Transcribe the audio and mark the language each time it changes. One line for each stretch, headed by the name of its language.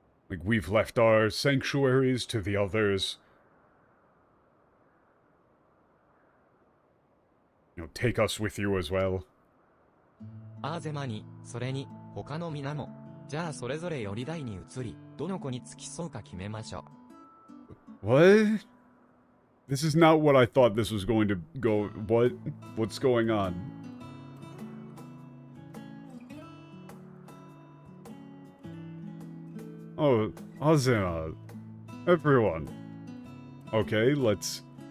English: Like, we've left our sanctuaries to the others. You know, take us with you as well.
Japanese: アーゼマに、それに、他の皆も。じゃあそれぞれより台に移り、どの子に付き添うか決めましょう。
English: What? This is not what I thought this was going to go. What? What's going on? Oh, Azena. Everyone. Okay, let's...